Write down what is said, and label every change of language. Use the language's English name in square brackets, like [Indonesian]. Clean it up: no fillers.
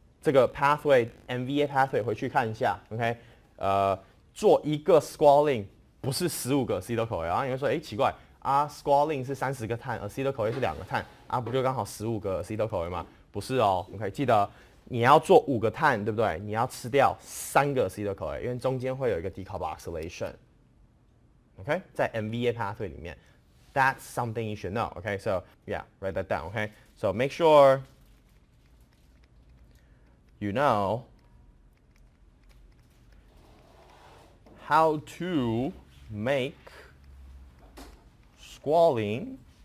[Chinese] 这个 pathway MVA pathway 回去看一下 ，OK？做一个 squalene 不是15个 acetyl-CoA 啊，你会说，奇怪啊 ，squalene 是30个碳 ，acetyl-CoA 是2个碳啊，不就刚好15个 acetyl-CoA 吗？不是哦 ，OK？ 记得你要做5个碳，对不对？你要吃掉3个 acetyl-CoA， 因为中间会有一个 decarboxylation。OK， 在 MVA pathway 里面 ， [English] that's something you should know. Okay, so yeah, write that down. Okay, so make sure you know how to make squalene.